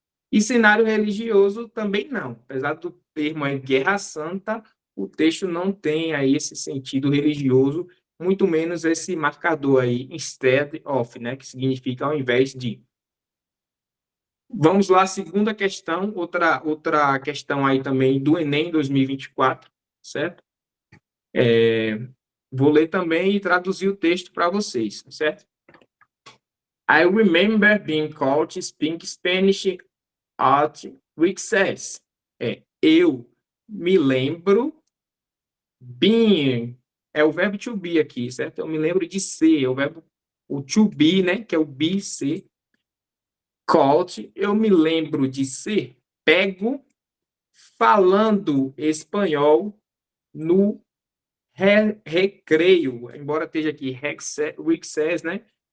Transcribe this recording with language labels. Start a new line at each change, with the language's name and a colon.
Portuguese: E cenário religioso também não. Apesar do termo aí Guerra Santa, o texto não tem aí esse sentido religioso, muito menos esse marcador aí, instead of, né, que significa ao invés de. Vamos lá, segunda questão, outra questão aí também do Enem 2024, certo? Vou ler também e traduzir o texto para vocês, certo?
English: I remember being called to speak Spanish at recess.
Portuguese: Eu me lembro, being, é o verbo to be aqui, certo? Eu me lembro de ser, é o verbo, o to be, né, que é o be, ser. Called, eu me lembro de ser pego falando espanhol no recreio, embora esteja aqui recess, né?